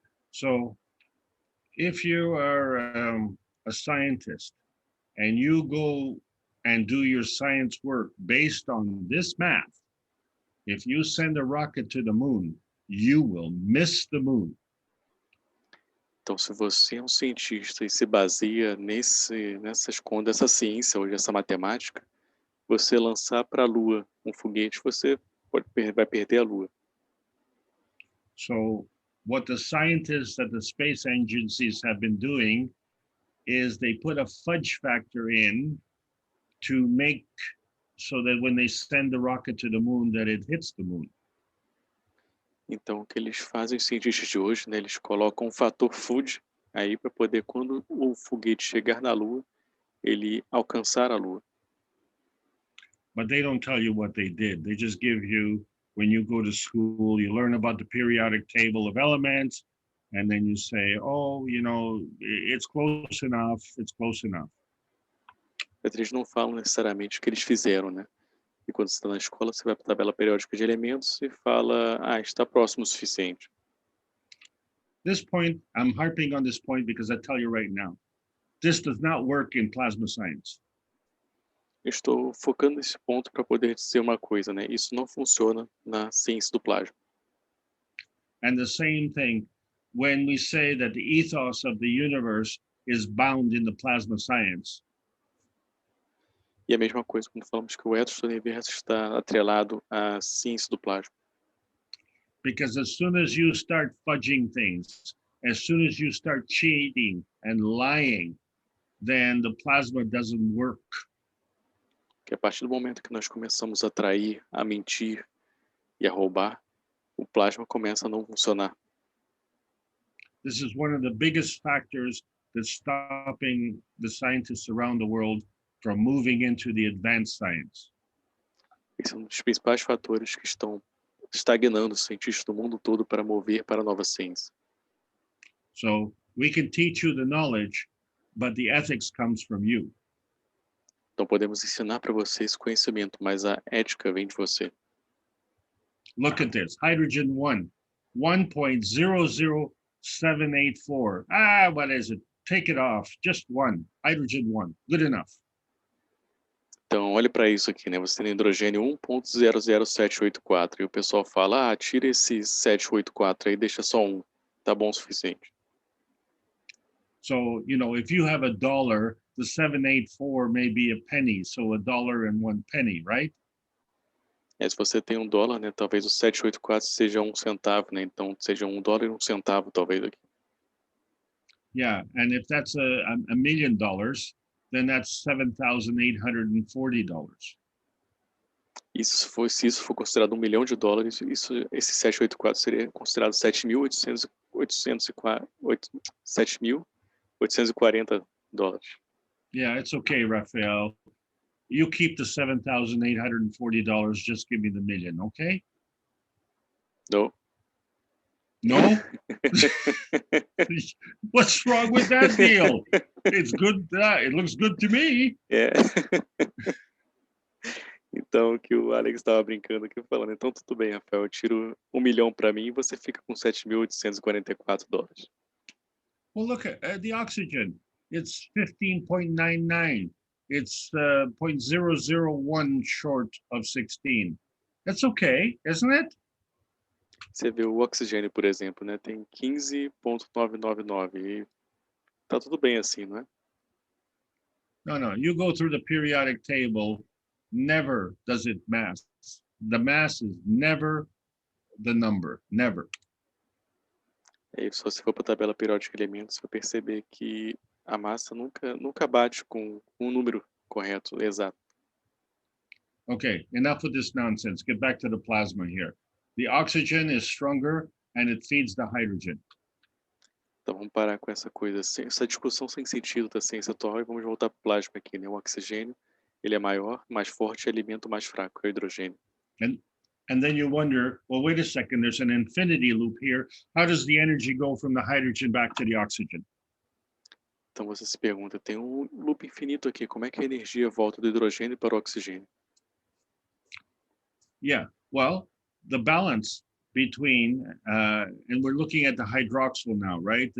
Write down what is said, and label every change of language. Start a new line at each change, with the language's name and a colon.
English: So if you are a scientist and you go and do your science work based on this math, if you send a rocket to the moon, you will miss the moon.
Portuguese: Então, se você é um cientista e se baseia nessa ciência ou essa matemática, você lançar para a Lua um foguete, você vai perder a Lua.
English: So what the scientists at the space agencies have been doing is they put a fudge factor in to make so that when they send the rocket to the moon, that it hits the moon.
Portuguese: Então, o que eles fazem, os cientistas de hoje, né, eles colocam um fator Fudge aí para poder, quando o foguete chegar na Lua, ele alcançar a Lua.
English: But they don't tell you what they did. They just give you, when you go to school, you learn about the periodic table of elements, and then you say, oh, it's close enough, it's close enough.
Portuguese: Eles não falam necessariamente o que eles fizeram, né? E quando você está na escola, você vai para a tabela periódica de elementos e fala, está próximo o suficiente.
English: This point, I'm harping on this point because I tell you right now, this does not work in plasma science.
Portuguese: Estou focando nesse ponto para poder dizer uma coisa, né? Isso não funciona na ciência do plasma.
English: And the same thing, when we say that the ethos of the universe is bound in the plasma science.
Portuguese: E a mesma coisa quando falamos que o ethos do universo está atrelado à ciência do plasma.
English: Because as soon as you start fudging things, as soon as you start cheating and lying, then the plasma doesn't work.
Portuguese: Que a partir do momento que nós começamos a trair, a mentir e a roubar, o plasma começa a não funcionar.
English: This is one of the biggest factors that's stopping the scientists around the world from moving into the advanced science.
Portuguese: Esse é um dos principais fatores que estão estagnando os cientistas do mundo todo para mover para a nova ciência.
English: So we can teach you the knowledge, but the ethics comes from you.
Portuguese: Então podemos ensinar para você esse conhecimento, mas a ética vem de você.
English: Look at this, hydrogen 1.00784. What is it? Take it off, just 1, hydrogen 1, good enough.
Portuguese: Então olhe para isso aqui, né? Você tem hidrogênio 1.00784 e o pessoal fala, tira esse 784 aí, deixa só 1, tá bom o suficiente.
English: So, if you have $1, the 784 may be a penny, so $1.01, right?
Portuguese: Se você tem $1, né, talvez o 784 seja 1 centavo, né? Então seja $1 e 1 centavo, talvez aqui.
English: Yeah, and if that's a $1 million, then that's $7,840.
Portuguese: E se isso for considerado $1 milhão, esse 784 seria considerado $7.840.
English: Yeah, it's okay, Rafael. You keep the $7,840. Just give me the million, okay?
Portuguese: Não.
English: No? What's wrong with that deal? It's good. It looks good to me.
Portuguese: É. Então, que o Alex estava brincando aqui, falando, então tudo bem, Rafael, eu tiro 1 milhão para mim e você fica com $7.844.
English: Well, look at the oxygen. It's 15.99. It's 0.001 short of 16. That's okay, isn't it?
Portuguese: Você vê o oxigênio, por exemplo, né? Tem 15.999 e tá tudo bem assim, não é?
English: No. You go through the periodic table, never does it mass. The mass is never the number, never.
Portuguese: E se você for para a tabela periódica de elementos, você vai perceber que a massa nunca bate com um número correto, exato.
English: Okay, enough with this nonsense. Get back to the plasma here. The oxygen is stronger and it feeds the hydrogen.
Portuguese: Então vamos parar com essa coisa, essa discussão sem sentido da ciência atual e vamos voltar para o plasma aqui, né? O oxigênio, ele é maior, mais forte e alimenta o mais fraco, é o hidrogênio.
English: And then you wonder, well, wait a second, there's an infinity loop here. How does the energy go from the hydrogen back to the oxygen?
Portuguese: Então você se pergunta, tem um loop infinito aqui, como é que a energia volta do hidrogênio para o oxigênio?
English: Yeah, well, the balance between, and we're looking at the hydroxyl now, right?